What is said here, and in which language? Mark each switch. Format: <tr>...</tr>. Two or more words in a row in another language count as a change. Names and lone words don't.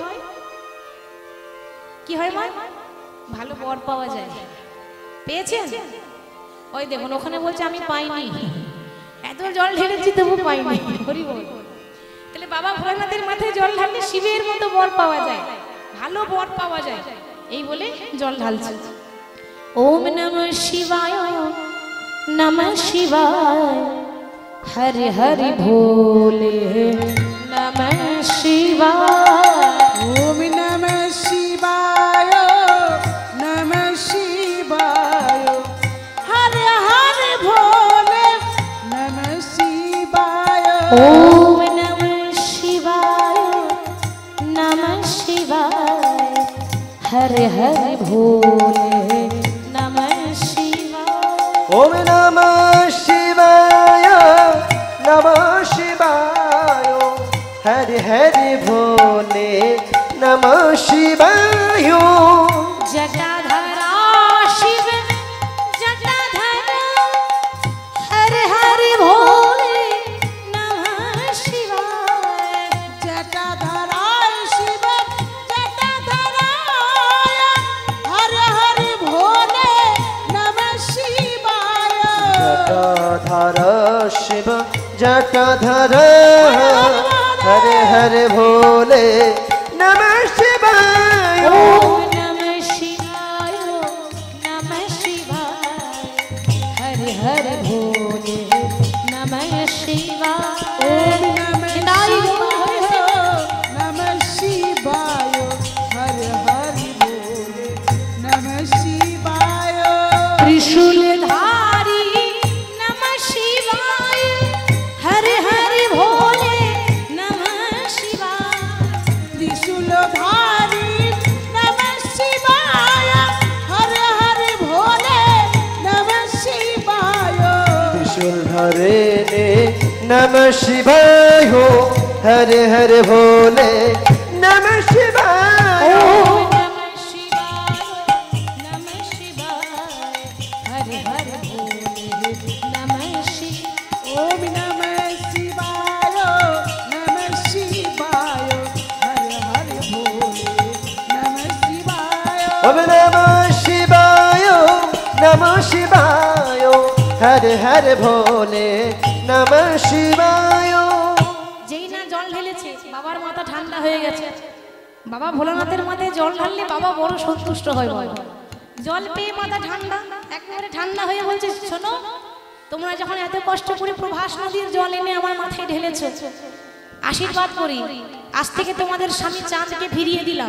<bn>কি হয় মা? ভালো বর পাওয়া যায়। পেয়েছেন? ওই দেখুন ওখানে বলছে আমি পাইনি, এত জল ঢেলেছি তবু পাইনি। হরি বল। তাহলে বাবা ভোলানাথের মাথায় জল ঢাললে শিবের মতো বর পাওয়া যায়, ভালো বর পাওয়া যায়, এই বলে জল ঢালছে।</bn> <sa>ওম নমঃ শিবায় নমঃ শিবায়, হরি হরি ভোলে নমঃ শিবায়। ওম নমঃ শিবায় নমঃ শিবায়, হরে হরে ভোলে নমঃ শিবায়। ওম নমঃ শিবায় নমঃ শিবায়, হরে হরে ভোলে নমঃ শিবায়। ওম নমঃ শিবায় নমঃ শিবায়, হরি হরি ভোলে নমঃ শিবায়। জটাধরা শিব জটাধরা, হরে হরে ভোলে নমঃ শিবায়। জটাধরায় শিব জটাধরায়, হরে হরে ভোলে নমঃ শিবায়। জটাধর শিব জটাধর, হরে হরে ভোলে নমঃ শিবায়। ওম নমঃ শিবায় নমঃ শিবায়, হরে হরে ভোলে নমঃ শিবায়। ওম নমঃ শিবায় নমঃ শিবায়, হরে হরে ভোলে নমঃ শিবায়। ত্রিশূলধারী নমঃ শিবায়, হরে হরে ভোলে নমঃ শিবায়। ত্রিশূলধারী নমঃ শিবায়, হরে হরে ভোলে নমঃ শিবায়। ত্রিশূল ধরে নে নমঃ শিবায়, হরে হরে ভোলে নমঃ শিবায়। ওম নমঃ শিবায় নমঃ শিবায়, হরে হরে ভোলে নমঃ শিবায়। ওম নমঃ শিবায় নমঃ শিবায়, হরে হরে ভোলে নমঃ শিবায়। ওম নমঃ শিবায় নমঃ শিবায়, হরে হরে ভোলে নমঃ শিবায়।</sa> <bn>যেই না জল ঢেলেছে বাবার মাথা ঠান্ডা হয়ে গেছে। বাবা ভোলানাথের মাথায় জল ঢাললে বাবা বড় সন্তুষ্ট হয়। বাবা জল পেয়ে মাথা ঠান্ডা, একেবারে ঠান্ডা হয়ে বলছে শোনো, তোমরা যখন এত কষ্ট করে প্রভাস নদীর জল এনে আমার মাথায় ঢেলেছ, আশীর্বাদ করি আজ থেকে তোমাদের স্বামী চাঁদকে ফিরিয়ে দিলাম।</bn>